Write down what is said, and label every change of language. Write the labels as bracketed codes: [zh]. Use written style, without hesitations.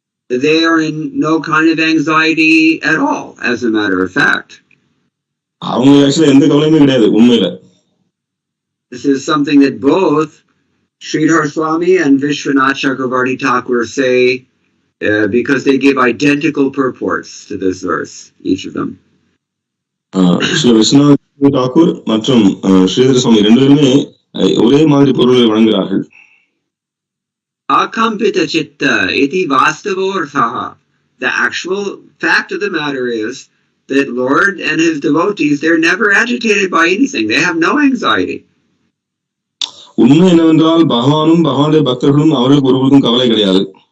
[en] They are in no kind of anxiety at all, as a matter of fact. [ta] அவங்க ஆக்சுவலா எந்த கவலையுமே கிடையாது உண்மையில. [en] This is something that both Sridhar Swami and Vishwanath Chakravarti Thakur say, because they give identical purports to this verse, each of them. [ta] Sri Viswanath Thakur மற்றும் ஸ்ரீதர சுவாமி ரெண்டு பேருமே ஒரே மாதிரி பொருளை வழங்குகிறார்கள். [sa] Akampita chitta iti vastavorthaha. [en] The actual fact of the matter is that Lord and his devotees, they're never agitated by anything. They have no anxiety. [ta] உண்மை என்னவென்றால் பகவானும் பகவானுடைய பக்தர்களும் அவர்களுக்கு ஒருவருக்கும் கவலை கிடையாது.